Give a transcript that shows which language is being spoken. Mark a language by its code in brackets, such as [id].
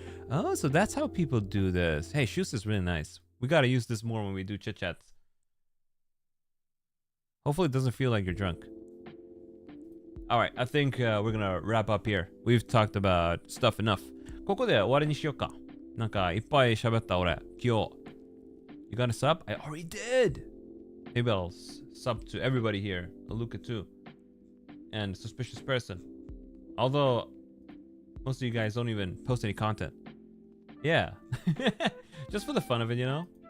[en] Oh, so that's how people do this. Hey, Shoes is really nice. We gotta use this more when we do chit chats. Hopefully it doesn't feel like you're drunk. Alright, I think we're gonna wrap up here. We've talked about stuff enough. [ja] ここで終わりにしようか。なんかいっぱい喋った俺。 [en] 今日。You gonna sub? I already did! Maybe I'll sub to everybody here. Luca too. And Suspicious Person. Although most of you guys don't even post any content. Yeah. Just for the fun of it, you know?